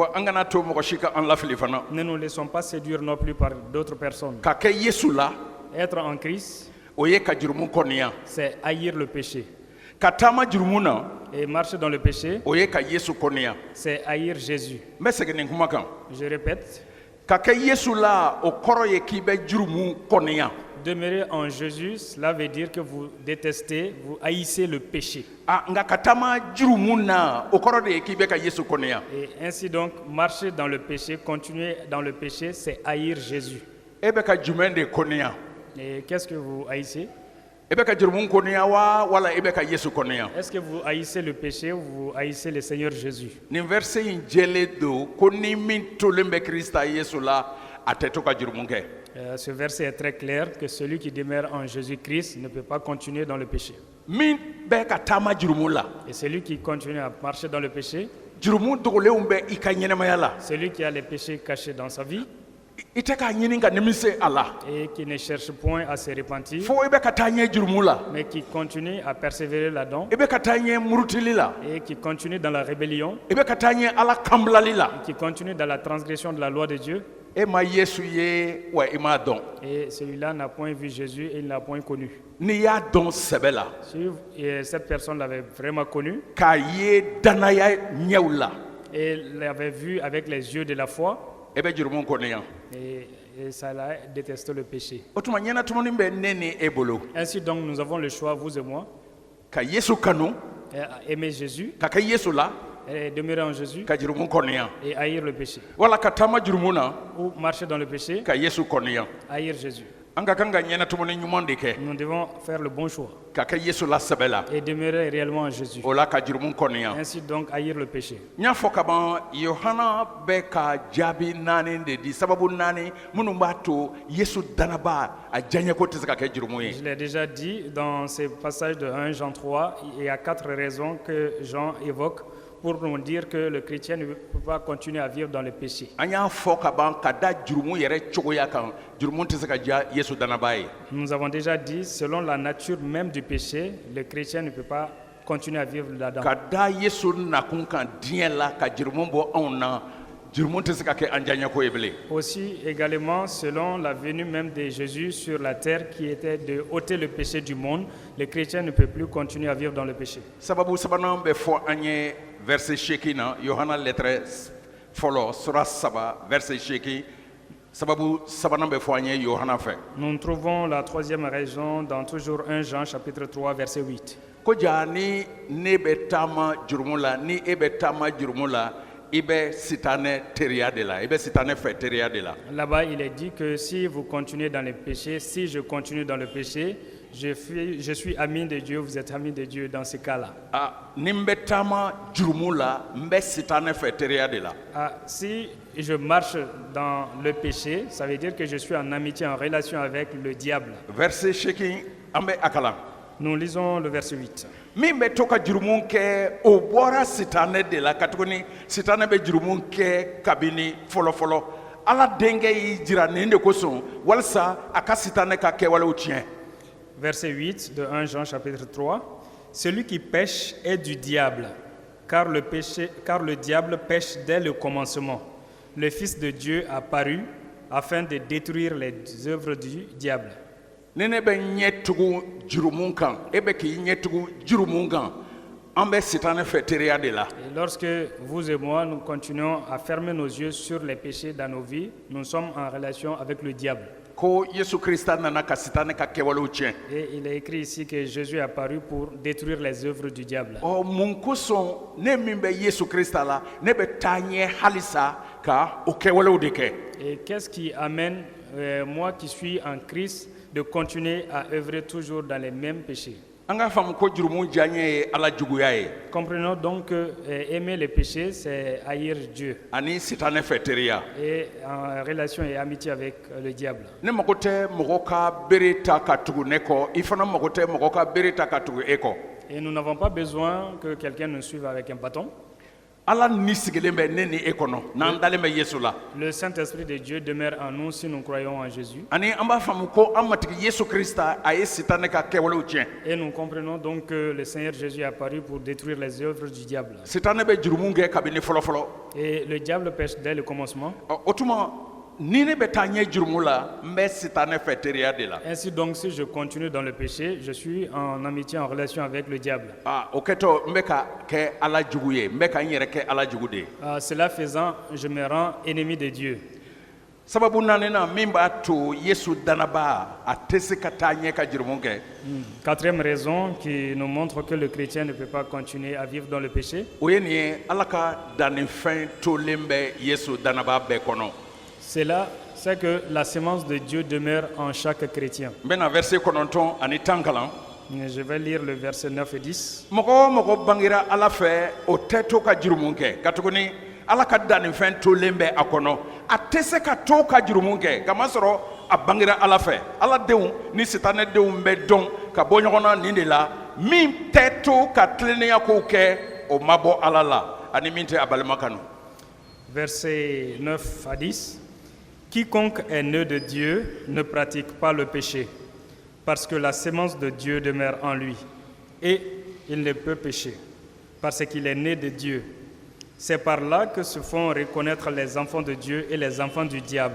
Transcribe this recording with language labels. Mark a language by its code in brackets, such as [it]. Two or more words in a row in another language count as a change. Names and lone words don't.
[fr] Ne nous laissons pas séduire non plus par d'autres personnes. Être en Christ, c'est haïr le péché. Et marcher dans le péché, c'est haïr Jésus. Je répète, [bm] Ka kɛ Yesu la o kɔrɔ ye k'i bɛ jurumu kɔniya. [fr] Demeurer en Jésus, cela veut dire que vous détestez, vous haïssez le péché. [bm] Nga ka taama jurumu na o kɔrɔ de ye k'i bɛ ka Yesu kɔniya. [fr] Et ainsi donc, marcher dans le péché, continuer dans le péché, c'est haïr Jésus. [bm] E bɛ ka jumɛn de kɔniya? [fr] Et qu'est-ce que vous haïssez? [bm] E bɛ ka jurumu kɔniya wa wala e bɛ ka Yesu kɔniya? [fr] Est-ce que vous haïssez le péché ou vous haïssez le Seigneur Jésus? [bm] Nin verset in jɛlen don ko ni min tolen bɛ Krista Yesu la a tɛ to ka jurumu kɛ. [fr] Ce verset est très clair que celui qui demeure en Jésus-Christ ne peut pas continuer dans le péché. [bm] Min bɛ ka taama jurumu la. [fr] Et celui qui continue à marcher dans le péché, [bm] jurumu dogolenw bɛ i ka ɲɛnɛmaya la. [fr] celui qui a les péchés cachés dans sa vie [bm] I tɛ k'a ɲini ka nimisi a la. [fr] et qui ne cherche point à se repentir, [bm] Fo i bɛ ka taa ɲɛ jurumu la. [fr] mais qui continue à persévérer là-dedans [bm] I bɛ ka taa ɲɛ murutili la. [fr] et qui continue dans la rébellion, [bm] I bɛ ka taa ɲɛ Ala kanbilali la. [fr] qui continue dans la transgression de la loi de Dieu, [bm] E ma Yesu ye wa i m'a dɔn. [fr] et celui-là n'a point vu Jésus et il ne l'a point connu. [bm] N'i y'a dɔn sɛbɛ la, [fr] Si cette personne l'avait vraiment connu [bm] k'a ye danaya ɲɛw la, [fr] et l'avait vu avec les yeux de la foi, [bm] e bɛ jurumu kɔniya. [fr] et ça l'a détesté le péché. [bm] O tuma ɲɛnatumuni bɛ ne ni e bolo. [fr] Ainsi donc, nous avons le choix, vous et moi, [bm] Ka Yesu kanu, [fr] aimer Jésus, [bm] ka kɛ Yesu la, [fr] et demeurer en Jésus [bm] ka jurumu kɔniya. [fr] et haïr le péché. [bm] Wala ka taama jurumu na, [fr] Ou marcher dans le péché, [bm] ka Yesu kɔniya. [fr] haïr Jésus. [bm] An ka kan ka ɲɛnatumuni ɲuman de kɛ, [fr] Nous devons faire le bon choix [bm] ka kɛ Yesu la sɛbɛ la. [fr] et demeurer réellement en Jésus. [bm] O la ka jurumu kɔniya. [fr] Ainsi donc, haïr le péché. [bm] N y'a fɔ ka ban Yohana bɛ ka jaabi 4 de di, sababu 4 minnu b'a to Yesu dannaba a diyaɲɛko tɛ se ka kɛ jurumu ye. [fr] Je l'ai déjà dit dans ce passage de 1 Jean 3, il y a 4 raisons que Jean évoque pour nous dire que le chrétien ne peut pas continuer à vivre dans le péché. [bm] An y'a fɔ ka ban ka da jurumu yɛrɛ cogoya kan, jurumu tɛ se ka diya Yesu dannaba ye. [fr] Nous avons déjà dit, selon la nature même du péché, le chrétien ne peut pas continuer à vivre là-dedans. [bm] Ka da Yesu nakun kan diɲɛ la ka jurumu bɔ anw na, jurumu tɛ se ka kɛ an diyaɲɛko ye bilen. [fr] Aussi, également, selon la venue même de Jésus sur la terre qui était de ôter le péché du monde, le chrétien ne peut plus continuer à vivre dans le péché. [bm] Sababu sabanan bɛ fɔ an ye verset 8 na, Yohana lettre fɔlɔ sura 3 verset 8. Sababu sabanan bɛ fɔ an ye Yohana fɛ. [fr] Nous trouvons la troisième raison dans toujours 1 Jean chapitre 3 verset 8. [bm] Ko ja ni ne bɛ taama jurumu la, ni e bɛ taama jurumu la, i bɛ sitanɛ teriya de la, i bɛ sitanɛ fɛ teriya de la. [fr] Là-bas, il est dit que si vous continuez dans le péché, si je continue dans le péché, je suis ami de Dieu, vous êtes ami de Dieu dans ce cas-là. [bm] Ni n bɛ taama jurumu la, n bɛ sitanɛ fɛ teriya de la. [fr] Si je marche dans le péché, ça veut dire que je suis en amitié, en relation avec le diable. [bm] Verset 8 an bɛ a kalan. [fr] Nous lisons le verset 8. [bm] Min bɛ to ka jurumu kɛ o bɔra sitanɛ de la, ka tuguni sitanɛ bɛ jurumu kɛ kabini fɔlɔfɔlɔ. Ala denkɛ y'i jira nin de kosɔn walasa a ka sitanɛ ka kɛwalew tiɲɛ. [fr] Verset 8 de 1 Jean chapitre 3. Celui qui pêche est du diable, car le diable pêche dès le commencement. Le Fils de Dieu a paru afin de détruire les œuvres du diable. [bm] Ni ne bɛ ɲɛ tugu jurumu kan, e bɛ k'i ɲɛ tugu jurumu kan, an bɛ sitanɛ fɛ teriya de la. [fr] Et lorsque vous et moi, nous continuons à fermer nos yeux sur les péchés dans nos vies, nous sommes en relation avec le diable. [bm] Ko Yesu Krista nana ka sitanɛ ka kɛwalew tiɲɛ. [fr] Et il est écrit ici que Jésus est apparu pour détruire les œuvres du diable. [bm] Mun kosɔn ne min bɛ Yesu Krista la, ne bɛ taa ɲɛ halisa ka o kɛwalew de kɛ. [fr] Et qu'est-ce qui amène moi qui suis en Christ de continuer à œuvrer toujours dans les mêmes péchés? [bm] An ka faamu ko jurumu diyaɲɛ ye Ala juguya ye. [fr] Comprenons donc que aimer les péchés, c'est haïr Dieu. [bm] Ani sitanɛ fɛ teriya. [fr] Et en relation et amitié avec le diable. [bm] Ne mago tɛ mɔgɔ ka bere ta ka tugu ne kɔ, I fana mago tɛ mɔgɔ ka bere ta ka tugu e kɔ. [fr] Et nous n'avons pas besoin que quelqu'un nous suive avec un bâton. [bm] Ala ni sigilen bɛ ne ni e kɔnɔ n'an dalen bɛ Yesu la. [fr] Le Saint-Esprit de Dieu demeure en nous si nous croyons en Jésus. [bm] Ani an b'a faamu ko an matigi Yesu Krista a ye sitanɛ ka kɛwalew tiɲɛ. [fr] Et nous comprenons donc que le Seigneur Jésus est apparu pour détruire les œuvres du diable. [bm] Sitanɛ bɛ jurumu kɛ kabini fɔlɔfɔlɔ. [fr] Et le diable pêche dès le commencement. [bm] O tuma ni ne bɛ taa ɲɛ jurumu la, n bɛ sitanɛ fɛ teriya de la. [fr] Ainsi donc, si je continue dans le péché, je suis en amitié, en relation avec le diable. [bm] O kɛtɔ n bɛ ka kɛ Ala jugu ye, n bɛ ka n yɛrɛ kɛ Ala jugu de ye. [fr] Cela faisant, je me rends ennemi de Dieu. [bm] sababu nanena mimba to Yesu danaba atese ka taa ɲɛ ka jurumu kɛ. [fr] Quatrième raison qui nous montre que le chrétien ne peut pas continuer à vivre dans le péché. [bm] O ye nin ye Ala ka dannifɛn tolen bɛ Yesu danaba bɛɛ kɔnɔ. [fr] C'est que la sémence de Dieu demeure en chaque chrétien. [bm] N bɛna verset 9 ani 10 kalan. [fr] Je vais lire le verset 9 et 10. [bm] Mɔgɔ o mɔgɔ bangera Ala fɛ o tɛ to ka jurumu kɛ ka tuguni Ala ka dannifɛn tolen bɛ a kɔnɔ a tɛ se ka to ka jurumu kɛ kamasɔrɔ a bangera Ala fɛ. Ala denw ni sitanɛ denw bɛ dɔn ka bɔ ɲɔgɔn na nin de la min tɛ to ka tilennenya kow kɛ o ma bɔ Ala la ani min tɛ a balima kanu. [fr] Verset 9 à 10. Quiconque est né de Dieu ne pratique pas le péché, parce que la sémence de Dieu demeure en lui, et il ne peut pécher, parce qu'il est né de Dieu. C'est par là que se font reconnaître les enfants de Dieu et les enfants du diable.